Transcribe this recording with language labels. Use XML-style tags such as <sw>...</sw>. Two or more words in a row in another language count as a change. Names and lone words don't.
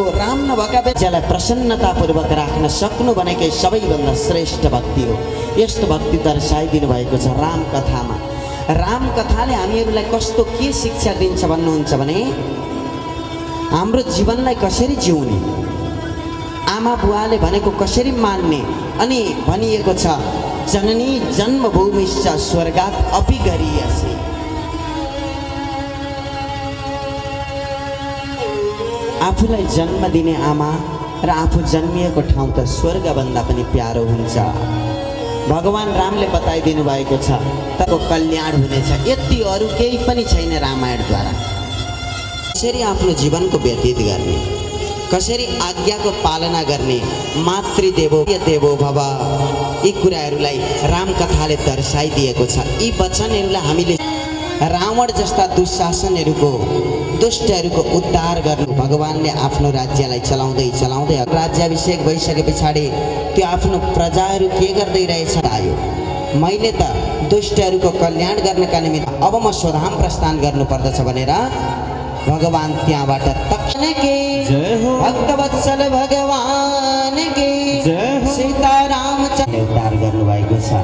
<ne>राम नभएका बेलालाई प्रसन्नतापूर्वक राख्न सक्नु भनेकै सबैभन्दा श्रेष्ठ भक्ति हो। यस्तो भक्ति दर्शाइदिनु भएको छ राम कथामा। राम कथाले हामीहरूलाई कस्तो के शिक्षा दिन्छ भन्नुहुन्छ भने, हाम्रो जीवनलाई कसरी जिउने, आमा बुवाले भनेको कसरी मान्ने। अनि भनिएको छ,</ne> <sa>जननी जन्मभूमिश्च स्वर्गात् अपि गरीयसी।</sa> <ne>आफूलाई जन्म दिने आमा र आफू जन्मिएको ठाउँ त स्वर्गभन्दा पनि प्यारो हुन्छ। भगवान रामले बताइदिनु भएको छ तको कल्याण हुनेछ। यति अरू केही पनि छैन रामायणद्वारा। कसरी आफ्नो जीवनको व्यतीत गर्ने, कसरी आज्ञाको पालना गर्ने,</ne> <sa>मातृदेवो देवो भव,</sa> <ne>यी कुराहरूलाई रामकथाले दर्शाइदिएको छ। यी वचनहरूलाई हामीले रावण जस्ता दुशासनहरूको, दुष्टहरूको उद्धार गर्नु। भगवानले आफ्नो राज्यलाई चलाउँदै चलाउँदै राज्याभिषेक भइसके पछाडि त्यो आफ्नो प्रजाहरू के गर्दै रहेछ आयो, मैले त दुष्टहरूको कल्याण गर्नका निमित्त अब म स्वधाम प्रस्थान गर्नुपर्दछ भनेर भगवान त्यहाँबाट तक्षण के भक्तवत्सल भगवान के सीताराम उद्धार गर्नुभएको छ।</ne>